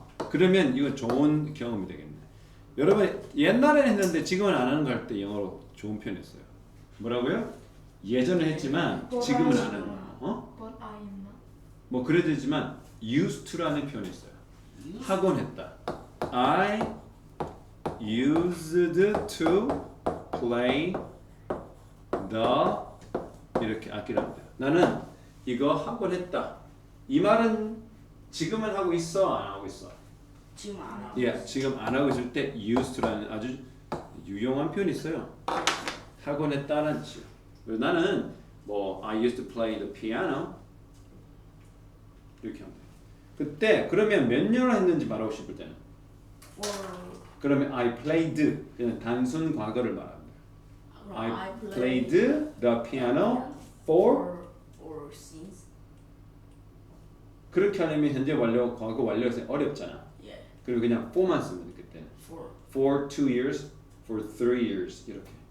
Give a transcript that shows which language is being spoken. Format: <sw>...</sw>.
<ko>그러면 이거 좋은 경험이 되겠네. 여러분 옛날에는 했는데 지금은 안 하는 거 할 때 영어로 좋은 표현했어요. 뭐라고요? 예전에 했지만 지금은 안 하는 거.</ko> <en>But I am not.</en> <ko>뭐 그래도 되지만 used to라는 표현이 있어요. 하곤 했다.</ko> <en>I used to play the</en> <ko>이렇게 악기를 합니다. 나는 이거 하곤 했다. 이 말은 지금은 하고 있어, 안 하고 있어? 지금 안 하고. 예, 지금 안 하고 있을 때 used to라는 아주 유용한 표현이 있어요. 하곤 했다는 뜻이에요. 그래서 나는 뭐</ko> <en>I used to play the piano</en> <ko>이렇게 하면 돼요. 그때 그러면 몇 년을 했는지 말하고 싶을 때는 그러면</ko> <en>I played</en> <ko>그냥 단순 과거를 말합니다.</ko> <en>I played the piano for or since.</en> <ko>그렇게 하려면 현재 완료 과거 완료해서 어렵잖아. 예. 그리고 그냥 for만 쓰면 돼 그때는.</ko> <en>For 2 years, for 3 years 이렇게.</en>